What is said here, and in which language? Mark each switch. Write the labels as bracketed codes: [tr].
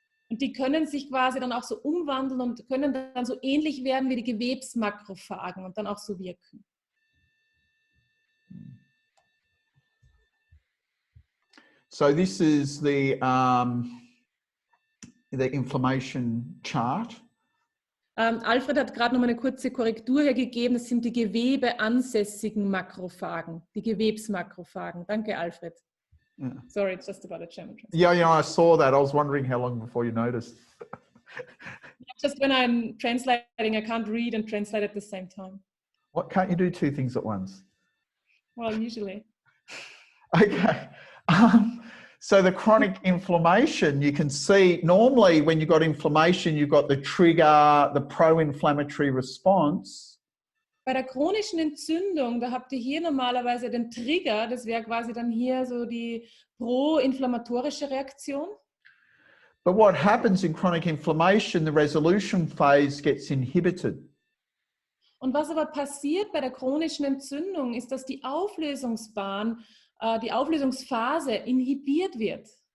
[de] und die können sich quasi dann auch so umwandeln und können dann so ähnlich werden wie die Gewebsmakrophagen und dann auch so wirken. [en] So this is the inflammation chart. [de] Alfred hat gerade noch mal eine kurze Korrektur hergegeben. Das sind die gewebeansässigen Makrophagen, die Gewebsmakrophagen. Danke, Alfred. [en] Yeah. Sorry, it's just about a German translation. Yeah, I saw that. I was wondering how long before you noticed. Just when I'm translating, I can't read and translate at the same time. What, can't you do two things at once? Well, usually. Okay. So the chronic inflammation, you can see normally when you've got inflammation, you've got the trigger, the pro-inflammatory response. [de] Bei der chronischen Entzündung, da habt ihr hier normalerweise den Trigger, das wäre quasi dann hier so die pro-inflammatorische Reaktion. [en] But what happens in chronic inflammation, the resolution phase gets inhibited. [de] Und was aber passiert bei der chronischen Entzündung, ist, dass die Auflösungsbahn, die Auflösungsphase inhibiert wird.